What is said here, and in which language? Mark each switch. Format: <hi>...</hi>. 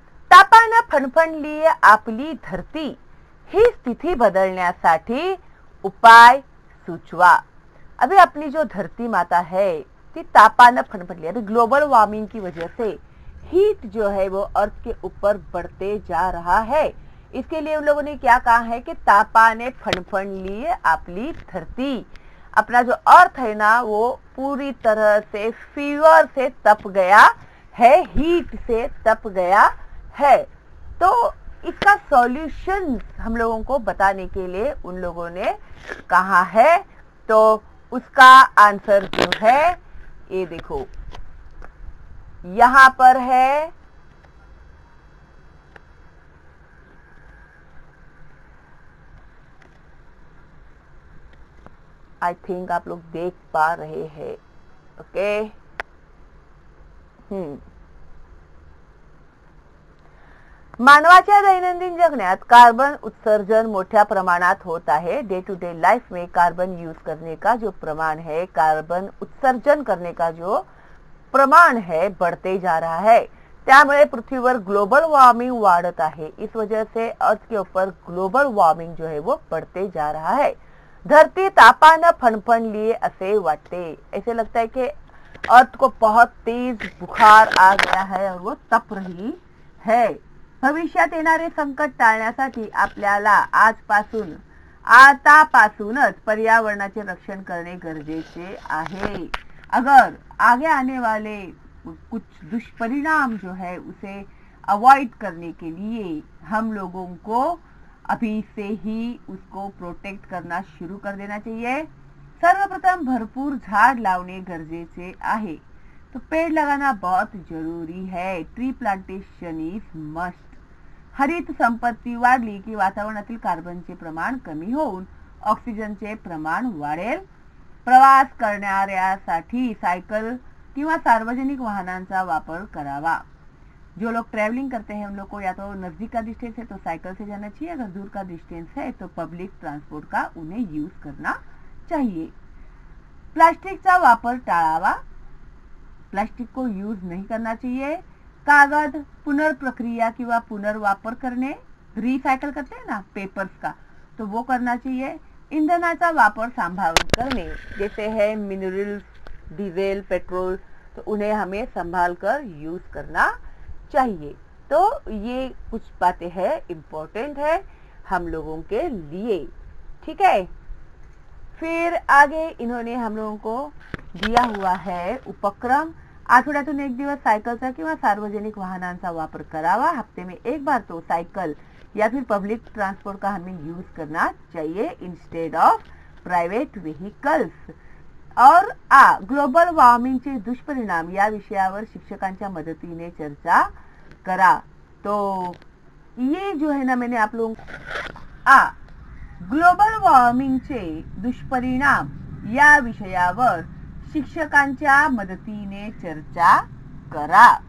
<mr>तापानं फणफणली आपली धरती ही स्थिती बदलण्यासाठी उपाय सुचवा।</mr> <hi>अभी अपनी जो धरती माता है</hi> <mr>ती तापानं फणफणली,</mr> <hi>अभी ग्लोबल वार्मिंग की वजह से हीट जो है वो अर्थ के ऊपर बढ़ते जा रहा है। इसके लिए उन लोगों ने क्या कहा है कि</hi> <mr>तापाने फणफणली आपली धरती,</mr> <hi>अपना जो अर्थ है ना वो पूरी तरह से फीवर से तप गया है, हीट से तप गया है। तो इसका सॉल्यूशन हम लोगों को बताने के लिए उन लोगों ने कहा है। तो उसका आंसर जो है ये देखो यहां पर है। आई थिंक आप लोग देख पा रहे हैं।</hi> <mr>ओके, मानवाच्या दैनंदिन जगण्यात कार्बन उत्सर्जन मोठ्या प्रमाणात होत आहे।</mr> <hi>डे टू डे लाइफ में कार्बन यूज करने का जो प्रमाण है, कार्बन उत्सर्जन करने का जो प्रमाण है बढ़ते जा रहा है,</hi> <mr>त्यामुळे पृथ्वीवर ग्लोबल वॉर्मिंग वाढत आहे।</mr> <hi>इस वजह से अर्थ के ऊपर ग्लोबल वार्मिंग जो है वो बढ़ते जा रहा है। धरती</hi> <mr>तापानं फणफणली</mr> <hi>ऐसे वाटते, ऐसे लगता है कि अर्थ को बहुत तेज बुखार आ गया है और वो तप रही है।</hi> <mr>भविष्यात येणारे संकट टाळण्यासाठी आपल्याला आतापासूनच पर्यावरणाचे रक्षण करणे गरजेचे आहे।</mr> <hi>अगर आगे आने वाले कुछ दुष्परिणाम जो है उसे अवॉइड करने के लिए हम लोगों को अभी से ही उसको प्रोटेक्ट करना शुरू कर देना चाहिए।</hi> <mr>सर्वप्रथम भरपूर झाड़ लावणे गरजेचे आहे।</mr> <hi>तो पेड़ लगाना बहुत जरूरी है।</hi> <en>Tree plantation is must.</en> <mr>हरित संपत्ती वाढली की वातावरणातील कार्बनचे प्रमाण कमी होऊन ऑक्सिजनचे प्रमाण वाढेल। प्रवास करणाऱ्यासाठी सायकल किंवा सार्वजनिक वाहनांचा वापर करावा।</mr> <hi>जो लोग ट्रैवलिंग करते हैं उन लोग को या तो नजदीक का डिस्टेंस है तो साइकिल से जाना चाहिए, अगर दूर का डिस्टेंस है तो पब्लिक ट्रांसपोर्ट का उन्हें यूज करना चाहिए।</hi> <mr>प्लास्टिकचा वापर टाळावा।</mr> <hi>प्लास्टिक को यूज नहीं करना चाहिए।</hi> <mr>कागज पुनर्प्रक्रिया किंवा पुनर्वापर</mr> <hi>करने, रिसाइकल करते हैं ना पेपर्स का, तो वो करना चाहिए।</hi> <mr>ईंधनाचा वापर</mr> <hi>संभालकर करने, जैसे है मिनरल्स, डीजल, पेट्रोल, तो उन्हें हमें संभाल कर यूज करना चाहिए। तो ये कुछ बातें हैं, इम्पोर्टेंट है हम लोगों के लिए, ठीक है। फिर आगे इन्होंने हम लोगों को दिया हुआ है उपक्रम।</hi> <mr>आठवड्यातून एक दिवस सायकलचा किंवा सार्वजनिक वाहनांचा वापर करावा।</mr> <hi>हफ्ते में एक बार तो साइकिल या फिर पब्लिक ट्रांसपोर्ट का हमें यूज करना चाहिए</hi> <en>Instead of private vehicles.</en> <mr>और ग्लोबल वॉर्मिंगचे दुष्परिणाम या विषयावर शिक्षकांच्या मदतीने चर्चा करा।</mr> <hi>तो ये जो है ना, मैंने आप लोगों</hi> <mr>ग्लोबल वॉर्मिंगचे दुष्परिणाम या विषयावर शिक्षकांच्या मदतीने चर्चा करा।</mr>